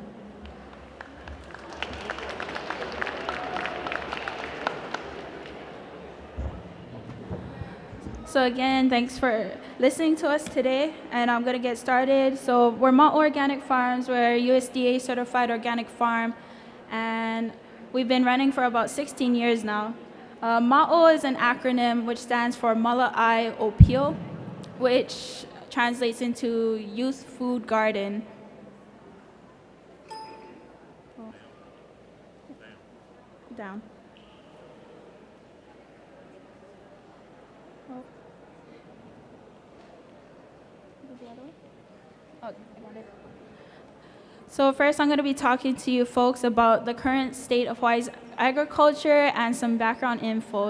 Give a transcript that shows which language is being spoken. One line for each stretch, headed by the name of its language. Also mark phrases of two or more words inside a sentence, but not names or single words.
English: So again, thanks for listening to us today, and I'm going to get started. So we're MAʻO Organic Farms. We're a USDA certified organic farm, and we've been running for about 16 years now. MAʻO is an acronym which stands for
Hawaiian: Mala'i ʻopio,
English: which translates into youth food garden. Down. So first, I'm going to be talking to you folks about the current state of Hawaii's agriculture and some background info.